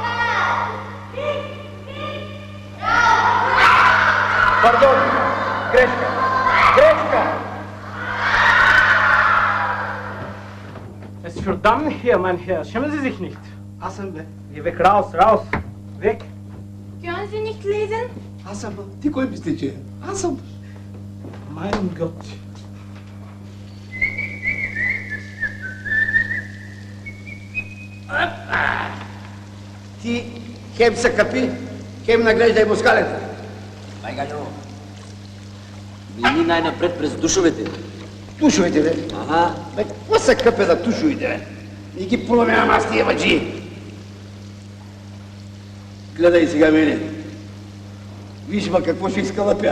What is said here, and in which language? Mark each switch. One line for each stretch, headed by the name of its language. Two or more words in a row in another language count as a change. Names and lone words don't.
Bulgarian: Pardon, Грешка!
German: Es ist verdammt hier, mein Herr. Schämen Sie sich nicht.
Bulgarian: Аз съм, бе.
German: Geh weg, raus. Weg. Können Sie nicht lesen?
Bulgarian: Аз съм, бе. Ти кой мисли, че? Аз съм.
German: Mein Gott.
Bulgarian: Ти хем се капи, хем наглеждай москалета. Байганю, мини най-напред през душовете. Тушовете, бе? Ага. Бе, какво се къпе за тушовете, бе? И ги поломявам аз тия мъджи. Гледай сега мене. Виж ма какво ще изкалъпя.